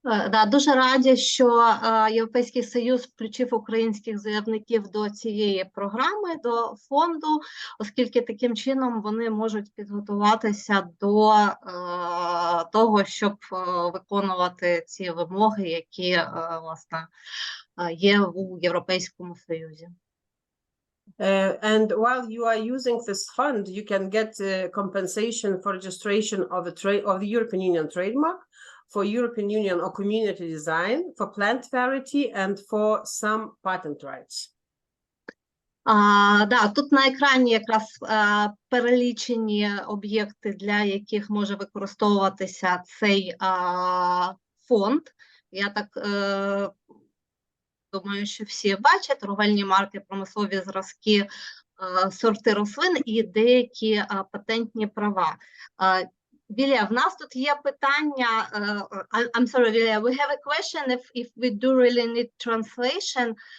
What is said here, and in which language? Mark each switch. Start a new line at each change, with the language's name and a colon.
Ukrainian: Да, дуже раді, що Європейський Союз включив українських заявників до цієї програми, до фонду, оскільки таким чином вони можуть підготуватися до того, щоб виконувати ці вимоги, які, власне, є у Європейському Союзі.
English: And while you are using this fund, you can get compensation for registration of the European Union trademark, for European Union or community design, for plant variety, and for some patent rights.
Ukrainian: Да, тут на екрані якраз перелічені об'єкти, для яких може використовуватися цей фонд. Я так думаю, що всі бачать, торговельні марки, промислові зразки, сорти рослин і деякі патентні права. Вілія, в нас тут є питання.
English: I'm sorry, Vilija, we have a question if we do really need translation.